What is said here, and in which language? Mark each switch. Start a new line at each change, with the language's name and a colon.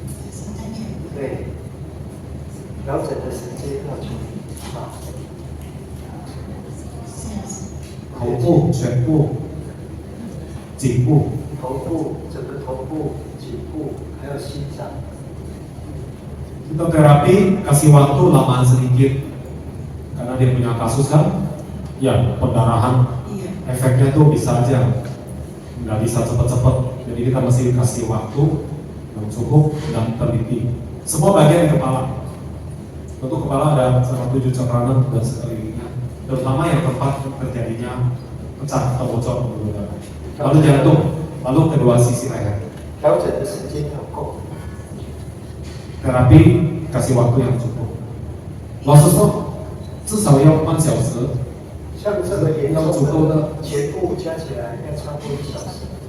Chinese: 心脏也对，调整的时间要久啊。头部、全部、颈部。头部，整个头部、颈部，还有心脏。
Indonesian: Kita terapi kasih waktu lamaan sedikit karena dia punya kasus kan, ya pendarahan efeknya tuh bisa aja nggak bisa cepet-cepet, jadi kita mesti kasih waktu yang cukup dan teliti. Semua bagian di kepala, tentu kepala ada 7 cakrawala dan sekelilingnya, terutama yang tempat terjadinya pecah atau bocor pembuluh darah, lalu jantung, lalu kedua sisi leher.
Chinese: 调整的时间要够。
Indonesian: Terapi kasih waktu yang cukup.
Chinese: 老实说，至少要半小时。像这个严重的全部加起来要超过1小时。